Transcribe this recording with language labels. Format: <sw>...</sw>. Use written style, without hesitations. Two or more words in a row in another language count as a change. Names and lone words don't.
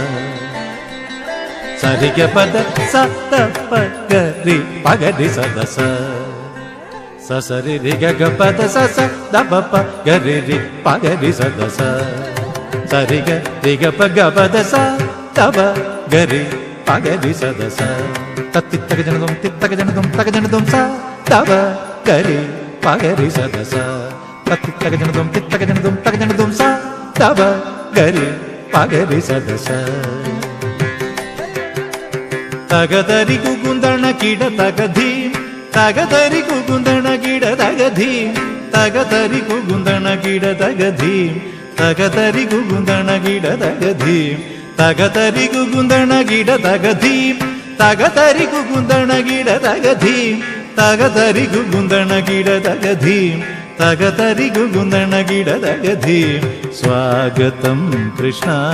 <sa>सरिग पद स दप गरि पगरि सदस ससरि रि ग पद स स दप प गरि रि पगरि सदस सरिग रिग पग पद स तब गरि पगरि सदस तत्तित्तक जनदुम तित्तक जनदुम तक जनदुम स तब गरि पगरि सदस तत्तित्तक जनदुम तित्तक जनदुम तक जनदुम स तब गरि पगरि सदस तगदरि कुकुंदण कीड तगधी तगदरि कुकुंदण कीड तगधी തകതരി കുകുന്ദണ കിട തകധീം തകതരി കുകുന്ദണ കിട തകധീം തകതരി കുകുന്ദണ കിട തകധീം തകതരി കുകുന്ദണ കിട തകധീം തകതരി കുകുന്ദണ കിട തകധീം തകതരി കുകുന്ദണ കിട തകധീം സ്വാഗതം കൃഷ്ണ</sa>